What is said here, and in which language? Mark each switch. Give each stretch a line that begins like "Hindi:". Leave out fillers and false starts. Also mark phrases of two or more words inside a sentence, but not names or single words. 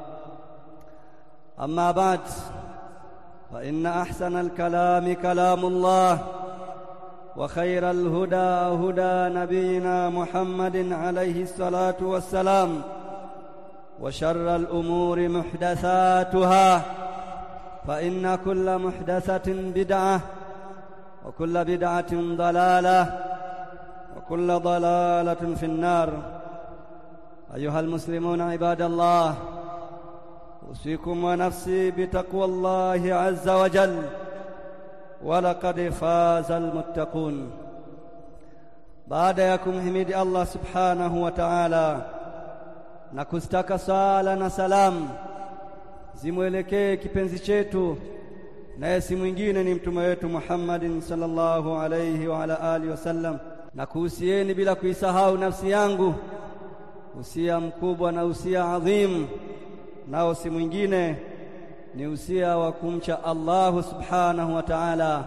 Arabic: أما بعد، فإن أحسن الكلام كلام الله، وخير الهدى هدى نبينا محمد عليه الصلاة والسلام، وشر الأمور محدثاتها، فإن كل محدثة بدعة، وكل بدعة ضلالة، وكل ضلالة في النار. أيها المسلمون عباد الله، أوصيكم ونفسي بتقوى الله عز وجل، ولقد فاز المتقون.
Swahili: baada ya kumhimidi
Arabic: الله سبحانه وتعالى
Swahili: na kustaka sala na salam zimwelekee kipenzi chetu, naye si mwingine ni mtume wetu
Arabic: محمد صلى الله عليه وعلى آله وسلم,
Swahili: na kuhusieni bila kuisahau nafsi yangu usia mkubwa na usia adhim, nao si mwingine ni usia wa kumcha
Arabic: الله سبحانه وتعالى.